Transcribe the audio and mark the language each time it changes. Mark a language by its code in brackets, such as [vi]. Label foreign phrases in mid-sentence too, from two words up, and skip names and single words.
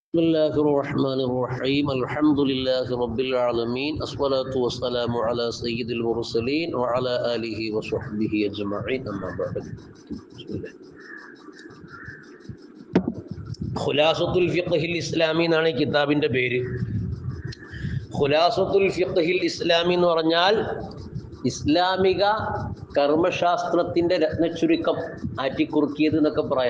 [ar] بسم الله الرحمن الرحيم الحمد لله رب العالمين الصلاة والسلام على سيد المرسلين وعلى آله وصحبه أجمعين أما بعد بسم الله [ml] ഖുലാസത്തുൽ ഫിഖ്ഹിൽ ഇസ്ലാമി എന്നാണ് ഈ കിതാബിൻ്റെ പേര്. ഖുലാസത്തുൽ ഫിഖ്ഹിൽ ഇസ്ലാമി എന്ന് പറഞ്ഞാൽ ഇസ്ലാമിക കർമ്മശാസ്ത്രത്തിൻ്റെ രത്നച്ചുരുക്കം ആറ്റിക്കുറുക്കിയത് എന്നൊക്കെ പറയാം.